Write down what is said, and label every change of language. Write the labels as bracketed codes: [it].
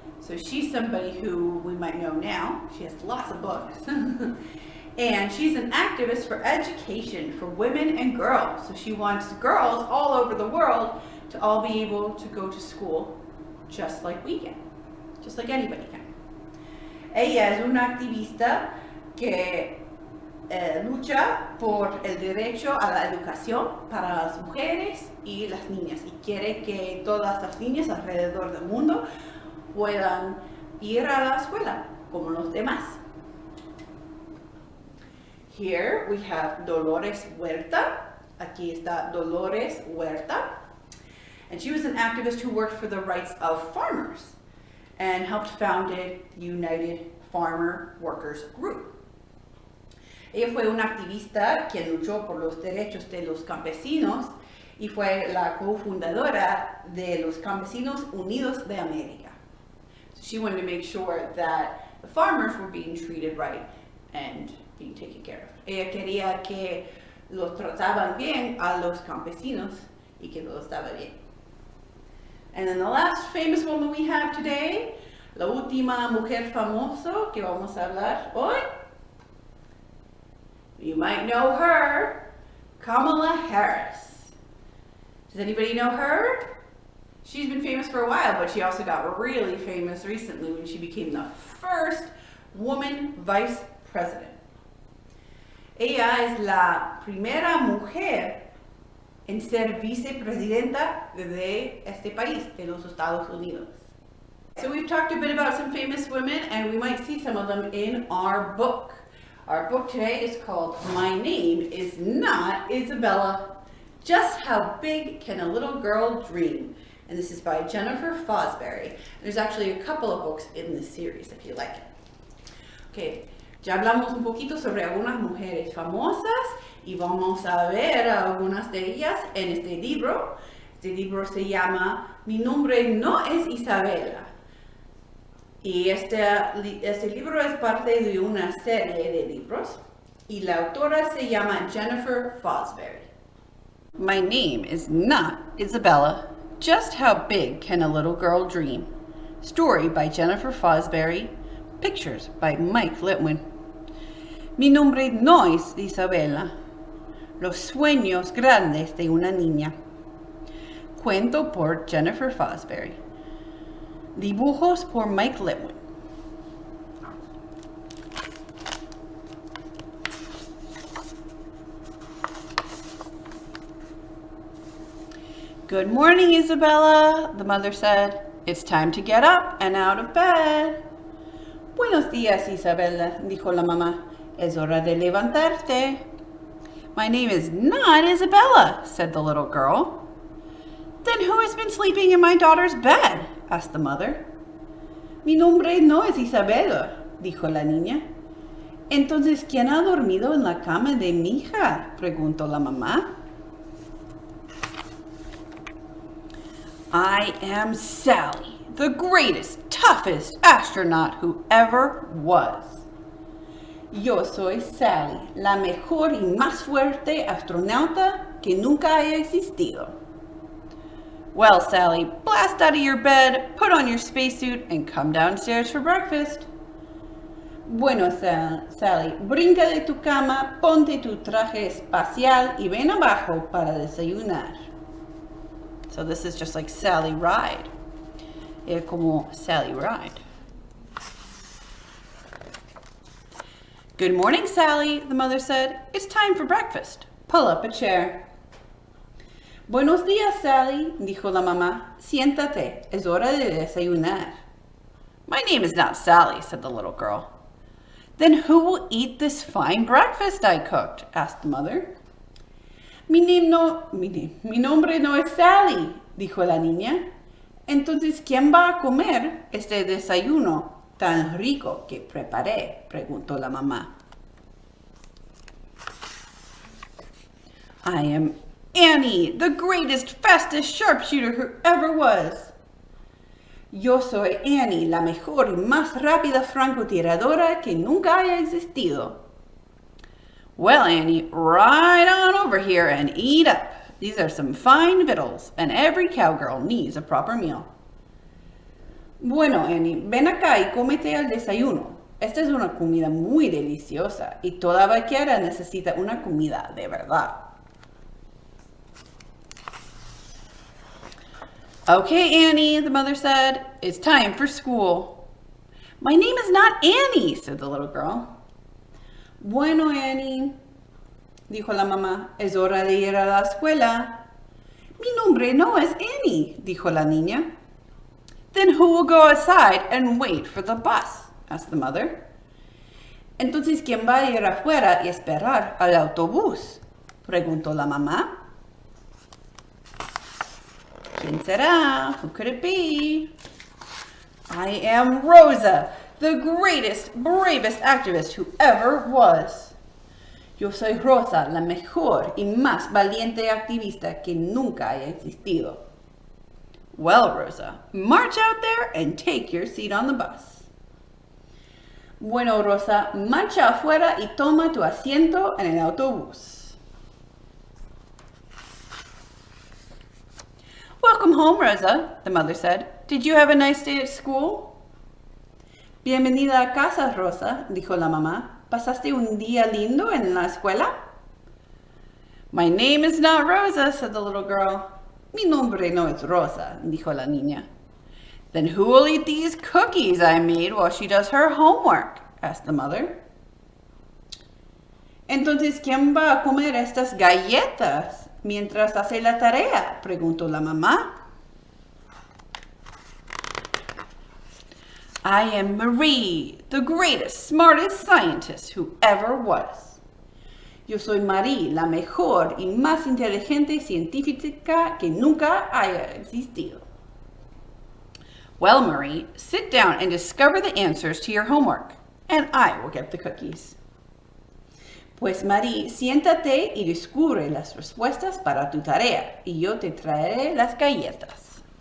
[en] So she's somebody who we might know now. She has lots of books. And she's an activist for education for women and girls. So she wants girls all over the world to all be able to go to school just like we can, just like anybody can. [es] Ella es una activista que lucha por el derecho a la educación para las mujeres y las niñas y quiere que todas las niñas alrededor del mundo puedan ir a la escuela como los demás. [en] Here we have Dolores Huerta. [es] Aquí está Dolores Huerta. [en] And she was an activist who worked for the rights of farmers and helped found the United Farmer Workers Group. [es] Ella fue una activista quien luchó por los derechos de los campesinos y fue la cofundadora de los Campesinos Unidos de América. [en] So she wanted to make sure that the farmers were being treated right and being taken care of. [es] Ella quería que los trataban bien a los campesinos y que todo estaba bien. [en] And then the last famous woman we have today, [es] la última mujer famosa que vamos a hablar hoy. [en] You might know her, Kamala Harris. Does anybody know her? She's been famous for a while, but she also got really famous recently when she became the first woman vice president. [es] Ella es la primera mujer en ser vicepresidenta de este país, de los Estados Unidos. [en] So we've talked a bit about some famous women, and we might see some of them in our book. Our book today is called My Name Is Not Isabella. Just How Big Can a Little Girl Dream? And this is by Jennifer Fosbury. There's actually a couple of books in this series if you like it. [es] Okay, ya hablamos un poquito sobre algunas mujeres famosas y vamos a ver algunas de ellas en este libro. Este libro se llama Mi nombre no es Isabela. Y este libro es parte de una serie de libros y la autora se llama Jennifer Fosbury. [en] My name is not Isabella. Just How Big Can a Little Girl Dream? Story by Jennifer Fosbury. Pictures by Mike Litwin. [es] Mi nombre no es Isabella. Los sueños grandes de una niña. Cuento por Jennifer Fosbury. Dibujos por Mike Litwin. [en] Good morning, Isabella, the mother said. It's time to get up and out of bed. [es] Buenos días, Isabella, dijo la mamá. Es hora de levantarte. [en] My name is not Isabella, said the little girl. Then who has been sleeping in my daughter's bed? Asked the mother. [es] Mi nombre no es Isabella, dijo la niña. Entonces, ¿quién ha dormido en la cama de mi hija? Preguntó la mamá. [en] I am Sally, the greatest, toughest astronaut who ever was. [es] Yo soy Sally, la mejor y más fuerte astronauta que nunca haya existido. [en] Well, Sally, blast out of your bed, put on your spacesuit, and come downstairs for breakfast. [es] Bueno, Sally, brinca de tu cama, ponte tu traje espacial y ven abajo para desayunar. [en] So this is just like Sally Ride. [es] Es como Sally Ride. [en] Good morning, Sally, the mother said. It's time for breakfast. Pull up a chair. [es] Buenos días, Sally, dijo la mamá. Siéntate, es hora de desayunar. [en] My name is not Sally, said the little girl. Then who will eat this fine breakfast I cooked? Asked the mother. [es] Mi nombre no es Sally, dijo la niña. Entonces, ¿quién va a comer este desayuno tan rico que preparé? Preguntó la mamá. [en] I am Annie, the greatest, fastest sharpshooter who ever was. [es] Yo soy Annie, la mejor y más rápida francotiradora que nunca haya existido. [en] Well, Annie, right on over here and eat up. These are some fine victuals, and every cowgirl needs a proper meal. [es] Bueno, Annie, ven acá y cómete el desayuno. Esta es una comida muy deliciosa y toda vaquera necesita una comida de verdad. [en] Okay, Annie, the mother said, it's time for school. My name is not Annie, said the little girl. [es] Bueno, Annie, dijo la mamá, es hora de ir a la escuela. Mi nombre no es Annie, dijo la niña. [en] Then who will go outside and wait for the bus? Asked the mother. [es] Entonces, ¿quién va a ir afuera y esperar al autobús? Preguntó la mamá. ¿Quién será? [en] Who could it be? I am Rosa, the greatest, bravest activist who ever was. [es] Yo soy Rosa, la mejor y más valiente activista que nunca haya existido. [en] Well, Rosa, march out there and take your seat on the bus. [es] Bueno, Rosa, marcha afuera y toma tu asiento en el autobús. [en] Welcome home, Rosa, the mother said. Did you have a nice day at school? [es] Bienvenida a casa, Rosa, dijo la mamá. ¿Pasaste un día lindo en la escuela? [en] My name is not Rosa, said the little girl. [es] Mi nombre no es Rosa, dijo la niña. [en] Then who will eat these cookies I made while she does her homework? Asked the mother. [es] Entonces, ¿quién va a comer estas galletas mientras hace la tarea? Preguntó la mamá. [en] I am Marie, the greatest, smartest scientist who ever was. [es] Yo soy Marie, la mejor y más inteligente científica que nunca haya existido. [en] Well, Marie, sit down and discover the answers to your homework, and I will get the cookies. [es] Pues, Marie, siéntate y descubre las respuestas para tu tarea, y yo te traeré las galletas.